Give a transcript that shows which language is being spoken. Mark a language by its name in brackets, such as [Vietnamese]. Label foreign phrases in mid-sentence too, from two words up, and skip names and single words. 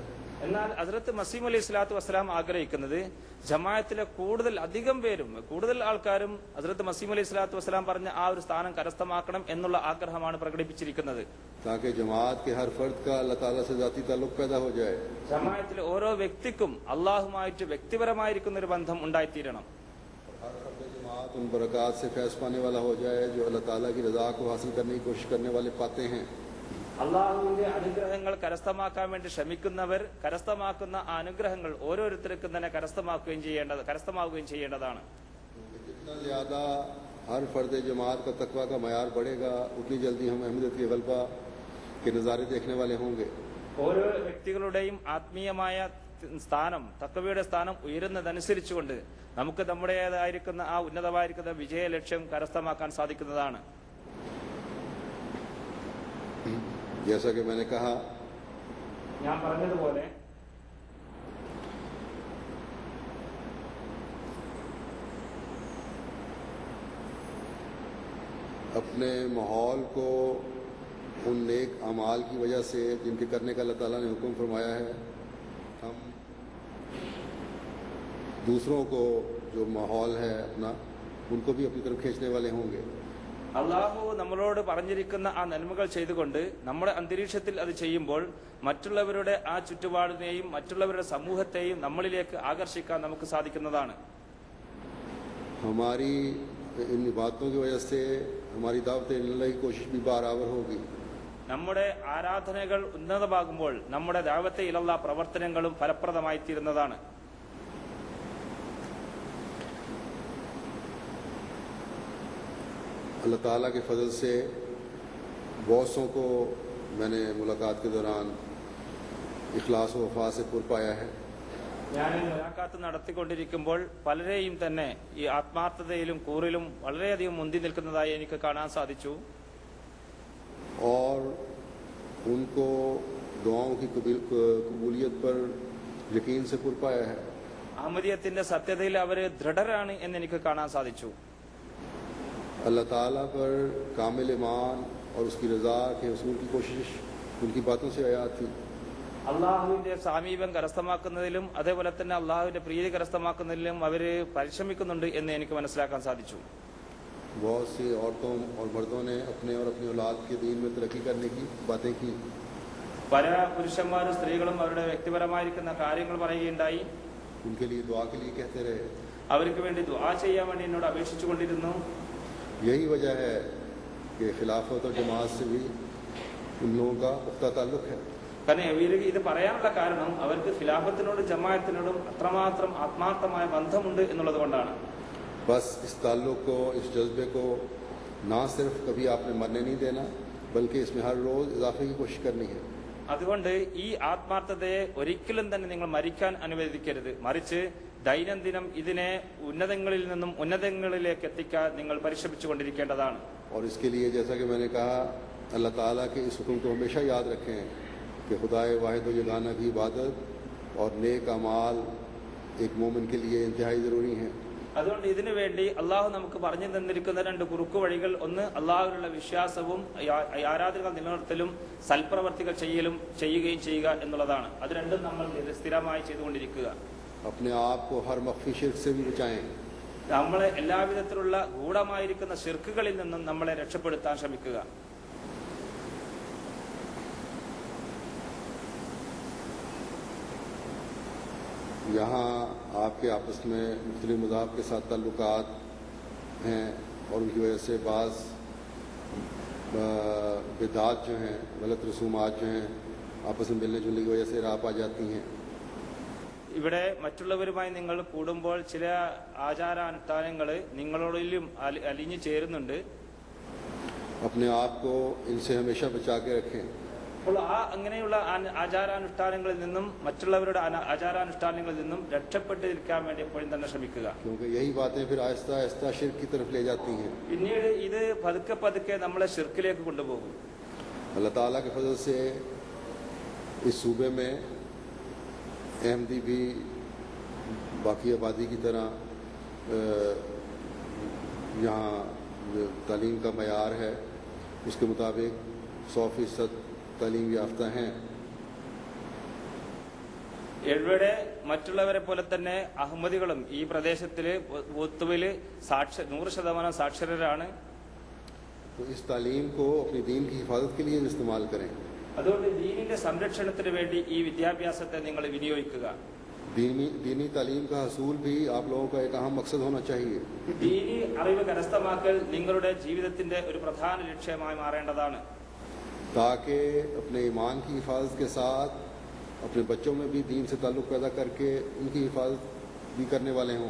[Malayalam] എന്നാൽ ഹദ്റത്ത് മസീഹ് [Arabic] عليه الصلاة والسلام [Malayalam] ആഗ്രഹിക്കുന്നത് ജമാഅത്തിലെ കൂടുതൽ ആൾക്കാരും ഹദ്റത്ത് മസീഹ് [Arabic] عليه الصلاة والسلام [Malayalam] പറഞ്ഞ ആ ഒരു സ്ഥാനം കരസ്ഥമാക്കണം എന്നുള്ള ആഗ്രഹമാണ് പ്രകടിപ്പിച്ചിരിക്കുന്നത്. [Urdu] تاکہ جماعت کے ہر فرد کا اللہ تعالیٰ سے ذاتی تعلق پیدا ہو جائے. [Malayalam] ജമാഅത്തിലെ ഓരോ വ്യക്തിക്കും അള്ളാഹുമായിട്ട് വ്യക്തിപരമായിരിക്കുന്ന ഒരു ബന്ധം ഉണ്ടായിത്തീരണം. [Urdu] ہر فرد جماعت ان برکات سے فیض پانے والا ہو جائے جو اللہ تعالیٰ کی رضا کو حاصل کرنے کی کوشش کرنے والے پاتے ہیں. [Malayalam] അള്ളാഹുവിന്റെ അനുഗ്രഹങ്ങൾ കരസ്ഥമാക്കാൻ വേണ്ടി ശ്രമിക്കുന്നവർ കരസ്ഥമാക്കുന്ന ആ അനുഗ്രഹങ്ങൾ ഓരോരുത്തർക്കും തന്നെ കരസ്ഥമാവുകയും ചെയ്യേണ്ടതാണ്. [Urdu] جتنا زیادہ ہر فرد جماعت کا تقویٰ کا معیار بڑھے گا اتنی جلدی ہم اہمیت کے غلبہ کے نظارے دیکھنے والے ہوں گے. [Malayalam] ഓരോ വ്യക്തികളുടെയും ആത്മീയമായ സ്ഥാനം, തഖ്വയുടെ സ്ഥാനം ഉയരുന്നതനുസരിച്ചുകൊണ്ട് നമുക്ക് നമ്മുടേതായിരിക്കുന്ന ആ ഉന്നതമായിരിക്കുന്ന വിജയ ലക്ഷ്യം കരസ്ഥമാക്കാൻ സാധിക്കുന്നതാണ്. [Urdu] جیسا کہ میں نے کہا, [Malayalam] ഞാൻ പറഞ്ഞതുപോലെ [Urdu] اپنے ماحول کو ان نیک اعمال کی وجہ سے جن کے کرنے کا اللہ تعالیٰ نے حکم فرمایا ہے، ہم دوسروں کو جو ماحول ہے اپنا ان کو بھی اپنی طرف کھینچنے والے ہوں گے. [Malayalam] അള്ളാഹു നമ്മളോട് പറഞ്ഞിരിക്കുന്ന ആ നന്മകൾ ചെയ്തുകൊണ്ട് നമ്മുടെ അന്തരീക്ഷത്തിൽ അത് ചെയ്യുമ്പോൾ മറ്റുള്ളവരുടെ ആ ചുറ്റുപാടിനെയും മറ്റുള്ളവരുടെ സമൂഹത്തെയും നമ്മളിലേക്ക് ആകർഷിക്കാൻ നമുക്ക് സാധിക്കുന്നതാണ്. [Urdu] ہماری ان باتوں کی وجہ سے ہماری دعوت الی اللہ کی کوشش بھی برابر ہوگی. [Malayalam] നമ്മുടെ ആരാധനകൾ ഉന്നതമാകുമ്പോൾ നമ്മുടെ ദഅവത്തെ ഇലല്ലാഹ് പ്രവർത്തനങ്ങളും ഫലപ്രദമായി തീരുന്നതാണ്. [Urdu] اللہ تعالیٰ کے فضل سے بہتوں کو میں نے ملاقات کے دوران اخلاص و وفا سے پُر پایا ہے. [Malayalam] ഞാൻ മുലാഖാത്ത് നടത്തിക്കൊണ്ടിരിക്കുമ്പോൾ പലരെയും തന്നെ ഈ ആത്മാർത്ഥതയിലും കൂറിലും വളരെയധികം മുന്തി നിൽക്കുന്നതായി എനിക്ക് കാണാൻ സാധിച്ചു. [Urdu] اور ان کو دعاؤں کی قبولیت پر یقین سے پُر پایا ہے. [Malayalam] അഹമ്മദിയത്തിന്റെ സത്യതയിൽ അവർ ദൃഢരാണ് എന്ന് എനിക്ക് കാണാൻ സാധിച്ചു. [Urdu] اللہ تعالیٰ پر کامل ایمان اور اس کی رضا کے حصول کی کوشش ان کی باتوں سے آیا تھی. [Malayalam] അള്ളാഹുവിന്റെ സാമീപ്യം കരസ്ഥമാക്കുന്നതിലും അതേപോലെ തന്നെ അള്ളാഹുവിന്റെ പ്രീതി കരസ്ഥമാക്കുന്നതിലും അവര് പരിശ്രമിക്കുന്നുണ്ട് എന്ന് എനിക്ക് മനസ്സിലാക്കാൻ സാധിച്ചു. [Urdu] بہت سی عورتوں اور مردوں نے اپنے اور اپنی اولاد کے دین میں ترقی کرنے کی باتیں کی. [Malayalam] പല പുരുഷന്മാരും സ്ത്രീകളും അവരുടെ വ്യക്തിപരമായിരിക്കുന്ന കാര്യങ്ങൾ പറയുകയുണ്ടായി. [Urdu] ان کے لیے دعا کے لیے کہتے رہے. [Malayalam] അവർക്ക് വേണ്ടി ദുആ ചെയ്യാൻ വേണ്ടി എന്നോട് അപേക്ഷിച്ചുകൊണ്ടിരുന്നു. [Urdu] یہی وجہ ہے کہ خلافت اور جماعت سے بھی ان لوگوں کا پختہ تعلق ہے. [Malayalam] കാരണം ഇവർക്ക് ഇത് പറയാനുള്ള കാരണം അവർക്ക് ഖിലാഫത്തിനോടും ജമാഅത്തിനോടും അത്രമാത്രം ആത്മാർത്ഥമായ ബന്ധമുണ്ട് എന്നുള്ളത് കൊണ്ടാണ്. [Urdu] بس اس تعلق کو، اس جذبے کو نہ صرف کبھی آپ نے مرنے نہیں دینا، بلکہ اس میں ہر روز اضافے کی کوشش کرنی ہے. [Malayalam] അതുകൊണ്ട് ഈ ആത്മാർത്ഥതയെ ഒരിക്കലും തന്നെ നിങ്ങൾ മരിക്കാൻ അനുവദിക്കരുത്. മറിച്ച് ദൈനംദിനം ഇതിനെ ഉന്നതങ്ങളിൽ നിന്നും ഉന്നതങ്ങളിലേക്ക് എത്തിക്കാൻ നിങ്ങൾ പരിശ്രമിച്ചുകൊണ്ടിരിക്കേണ്ടതാണ്. [Urdu] اور اس کے لیے جیسا کہ میں نے کہا، اللہ تعالیٰ کے اس حکم کو ہمیشہ یاد رکھیں کہ خدائے واحد و یگانہ کی عبادت اور نیک اعمال ایک مومن کے لیے انتہائی ضروری ہیں. [Malayalam] അതുകൊണ്ട് ഇതിനു വേണ്ടി അള്ളാഹു നമുക്ക് പറഞ്ഞു തന്നിരിക്കുന്ന രണ്ട് കുറുക്കു വഴികൾ, ഒന്ന് അള്ളാഹുവിലുള്ള വിശ്വാസവും ആരാധനകൾ നിലനിർത്തലും സൽപ്രവർത്തികൾ ചെയ്യുകയും ചെയ്യുക എന്നുള്ളതാണ്. അത് രണ്ടും നമ്മൾ സ്ഥിരമായി ചെയ്തുകൊണ്ടിരിക്കുക. [Urdu] اپنے آپ کو ہر مخفی شرک سے بھی بچائیں. [Malayalam] നമ്മളെ എല്ലാവിധത്തിലുള്ള ഗൂഢമായിരിക്കുന്ന ശിർക്കുകളിൽ നിന്നും നമ്മളെ രക്ഷപ്പെടുത്താൻ ശ്രമിക്കുക. [Urdu] یہاں آپ کے آپس میں مختلف مذاہب کے ساتھ تعلقات ہیں اور ان کی وجہ سے بعض بدعات جو ہیں، غلط رسومات جو ہیں، آپس میں ملنے جلنے کی وجہ سے راہ پا جاتی ہیں. [Malayalam] ഇവിടെ മറ്റുള്ളവരുമായി നിങ്ങൾ കൂടുമ്പോൾ ചില ആചാരാനുഷ്ഠാനങ്ങൾ നിങ്ങളോടിലും അലിഞ്ഞു ചേരുന്നുണ്ട്. [Urdu] اپنے آپ کو ان سے ہمیشہ بچا کے رکھیں. [Malayalam] അപ്പോൾ അങ്ങനെയുള്ള ആചാരാനുഷ്ഠാനങ്ങളിൽ നിന്നും മറ്റുള്ളവരുടെ ആചാരാനുഷ്ഠാനങ്ങളിൽ നിന്നും രക്ഷപ്പെട്ടിരിക്കാൻ വേണ്ടി എപ്പോഴും തന്നെ ശ്രമിക്കുക. [Urdu] کیونکہ یہی باتیں پھر آہستہ آہستہ شرک کی طرف لے جاتی ہیں. [Malayalam] പിന്നീട് ഇത് പതുക്കെ പതുക്കെ നമ്മളെ शिर्किലേക്ക് കൊണ്ടുപോകും. [Urdu] اللہ تعالیٰ کے فضل سے اس صوبے میں احمدی بھی باقی آبادی کی طرح یہاں تعلیم کا معیار ہے، اس کے مطابق 100% تعلیم یافتہ ہیں. [Malayalam] ഇവിടെ മറ്റുള്ളവരെ പോലെ തന്നെ അഹമ്മദികളും ഈ പ്രദേശത്തില് പൊതുവില് 100% സാക്ഷരരാണ്. [Urdu] تو اس تعلیم کو اپنی دین کی حفاظت کے لیے استعمال کریں. [Malayalam] അതുകൊണ്ട് ദീനിന്റെ സംരക്ഷണത്തിന് വേണ്ടി ഈ വിദ്യാഭ്യാസത്തെ നിങ്ങൾ വിനിയോഗിക്കുക. [Urdu] دینی تعلیم کا حصول بھی آپ لوگوں کا ایک اہم مقصد ہونا چاہیے. [Malayalam] ദീനി അറിവ് കരസ്ഥമാക്കൽ നിങ്ങളുടെ ജീവിതത്തിന്റെ ഒരു പ്രധാന ലക്ഷ്യമായി മാറേണ്ടതാണ്. [Urdu] تاکہ اپنے ایمان کی حفاظت کے ساتھ اپنے بچوں میں بھی دین سے تعلق پیدا کر کے ان کی حفاظت بھی کرنے والے ہوں.